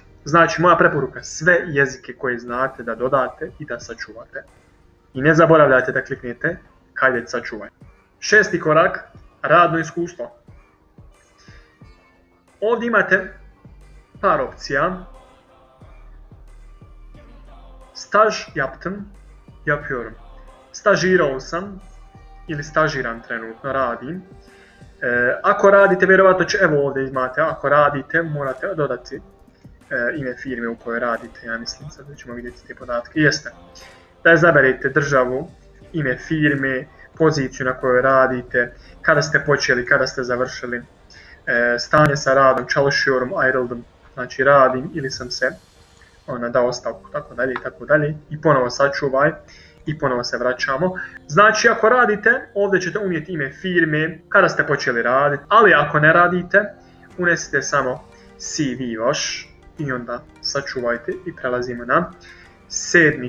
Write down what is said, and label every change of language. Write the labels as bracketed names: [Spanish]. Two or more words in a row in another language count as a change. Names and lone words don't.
[Bosnian] Znači, moja preporuka, sve jezike koje znate da dodate i da sačuvate. I ne zaboravljajte da kliknete kajdet sačuvaj. 6. korak, radno iskustvo. Ovdje imate par opcija. [Turkish] Staj yapıyorum. [Bosnian] Stažirao sam ili stažiram trenutno, radim. Ako radite, vjerovatno će, evo ovdje imate, ako radite morate dodati ime firme u kojoj radite, ja mislim, sad ćemo vidjeti te podatke, jeste. Da izaberete državu, ime firme, poziciju na kojoj radite, kada ste počeli, kada ste završili, stanje sa radom, [Turkish] çalışıyorum, ayrıldım, [Bosnian] znači radim ili sam se dao ostavku, tako dalje, i ponovo sačuvaj i ponovo se vraćamo. Znači ako radite, ovdje ćete unijeti ime firme, kada ste počeli raditi, ali ako ne radite, unesite samo CV vaš i onda sačuvajte i prelazimo na 7.